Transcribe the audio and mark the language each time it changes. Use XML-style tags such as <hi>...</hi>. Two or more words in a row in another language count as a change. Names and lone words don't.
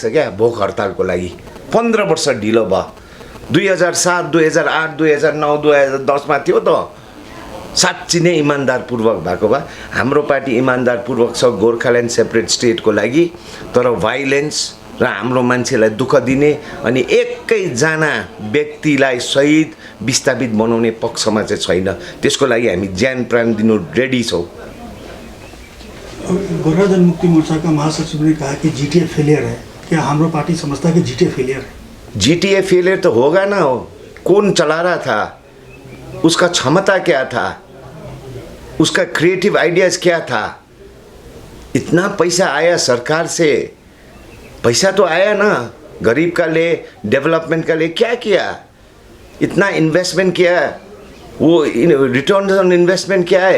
<ne>क्या भोक हडतालको लागि 15 वर्ष ढिलो भयो 2007 2008 2009 2010 थियो त साँच्ची नै इमान्दारपूर्वक भएको भए हाम्रो पार्टी इमान्दारपूर्वक छ गोर्खाल्यान्ड</ne> <en>separate stateको</en> <ne>लागि तर भाइलेन्स र हाम्रो मान्छेलाई दुःख दिने अनि एकैजना व्यक्तिलाई शहीद विस्थापित बनाउने पक्षमा चाहिँ छैन त्यसको लागि हामी ज्यान प्राण दिनु रेडी छौँ।</ne> <hi>गोर्खा जनमुक्ति मोर्चा का महासचिव ने कहा कि जीटीए फेलियर है, क्या हमारा पार्टी समझता है कि जीटीए फेलियर है? जीटीए फेलियर तो होगा ना, कौन चला रहा था, उसका क्षमता क्या था, उसका</hi> <en>creative ideas</en> <hi>क्या था। इतना पैसा आया सरकार से, पैसा तो आया ना गरीब का लिए, डेवलपमेंट का लिए, क्या किया, इतना इन्वेस्टमेंट किया, वो</hi> <en>return on investment</en> <hi>क्या है।</hi>